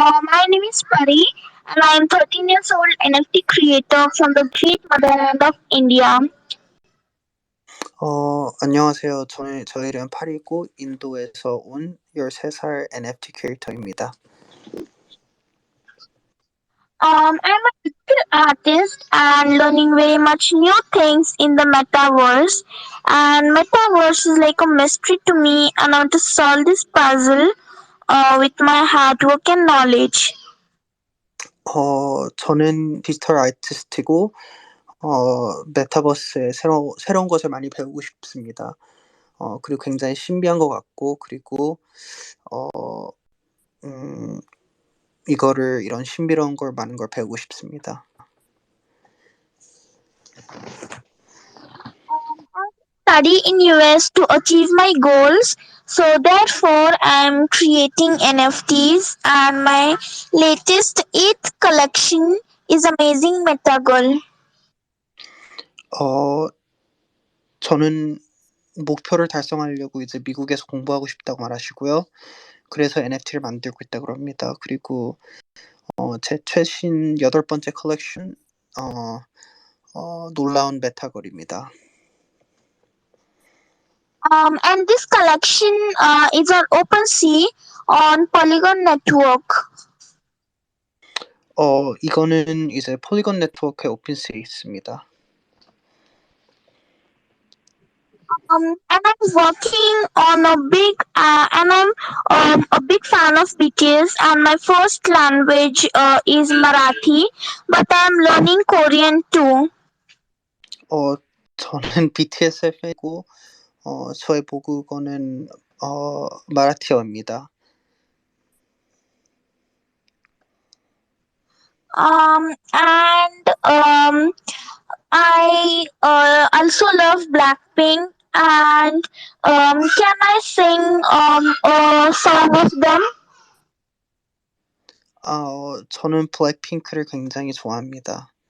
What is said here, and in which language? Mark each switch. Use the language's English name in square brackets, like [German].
[English] My name is Pari, and I am 13 years old NFT creator from the great motherland of India. [Korean] 안녕하세요. 저 이름 파리고 인도에서 온 13살 NFT 크리에이터입니다. [English] I'm a digital artist and learning very much new things in the metaverse. And metaverse is like a mystery to me, and I want to solve this puzzle with my hard work and knowledge. [Korean] 저는 디지털 아티스트고 메타버스에 새로운 것을 많이 배우고 싶습니다. 그리고 굉장히 신비한 것 같고, 그리고 이런 신비로운 걸 많은 걸 배우고 싶습니다. [English] Study in US to achieve my goals. So therefore I'm creating NFTs and my latest 8th collection is Amazing Meta Girl. [Korean] 저는 목표를 달성하려고 이제 미국에서 공부하고 싶다고 말하시고요. 그래서 NFT를 만들고 있다고 합니다. 그리고 제 최신 8번째 컬렉션 놀라운 메타걸입니다. [English] And this collection is on OpenSea on Polygon Network. [Korean] 이거는 이제 폴리곤 네트워크의 오픈스에 있습니다. [English] And I'm working on and I'm a big fan of BTS, and my first language is Marathi, but I'm learning Korean too. [Korean] 저는 BTS의 팬이고 저의 모국어는 마라티어입니다. [English] And I also love Blackpink, and can I sing a song of them? [Korean] 저는 블랙핑크를 굉장히 좋아합니다.